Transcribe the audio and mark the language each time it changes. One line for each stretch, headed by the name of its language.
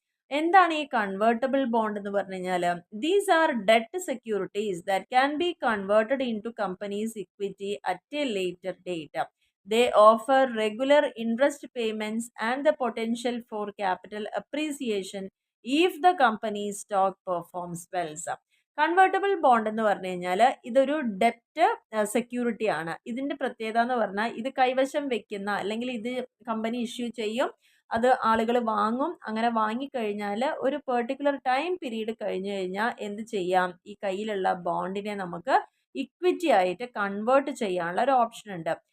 Malayalam: എന്താണ് ഈ convertible bond എന്ന് പറഞ്ഞു കഴിഞ്ഞാൽ
English: These are debt securities that can be converted into companies equity at a later date. They offer regular interest payments and the potential for capital appreciation if the company's stock performs well.
Malayalam: Convertible bond എന്ന് പറഞ്ഞു കഴിഞ്ഞാൽ ഇതൊരു ഡെപ്റ്റ് security ആണ്. ഇതിന്റെ പ്രത്യേകത എന്ന് പറഞ്ഞാൽ ഇത് കൈവശം വെക്കുന്ന അല്ലെങ്കിൽ ഇത് കമ്പനി ഇഷ്യൂ ചെയ്യും, അത് ആളുകൾ വാങ്ങും. അങ്ങനെ വാങ്ങിക്കഴിഞ്ഞാൽ ഒരു പെർട്ടിക്കുലർ ടൈം പീരീഡ് കഴിഞ്ഞു കഴിഞ്ഞാൽ എന്ത് ചെയ്യാം, ഈ കയ്യിലുള്ള ബോണ്ടിനെ നമുക്ക് ഇക്വിറ്റി ആയിട്ട് കൺവേർട്ട് ചെയ്യാനുള്ള ഒരു ഓപ്ഷൻ ഉണ്ട്.